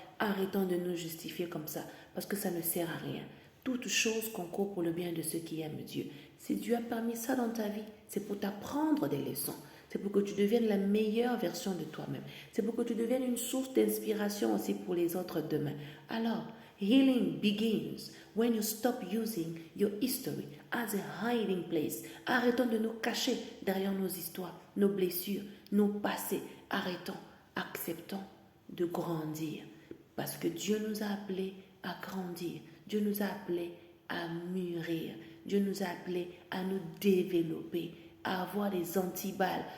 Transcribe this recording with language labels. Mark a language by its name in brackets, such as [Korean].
[French] Arrêtons de nous justifier comme ça parce que ça ne sert à rien. Toute chose concourt pour le bien de ceux qui aiment Dieu. Si Dieu a permis ça dans ta vie, c'est pour t'apprendre des leçons. C'est pour que tu deviennes la meilleure version de toi-même. C'est pour que tu deviennes une source d'inspiration aussi pour les autres demain. [English] Alors, healing begins when you stop using your history as a hiding place. [French] Arrêtons de nous cacher derrière nos histoires, nos blessures, nos passés. Arrêtons, acceptons de grandir. Parce que Dieu nous a appelés à grandir. Dieu nous a appelés à mûrir. Dieu nous a appelés à nous développer, à avoir des antiballes.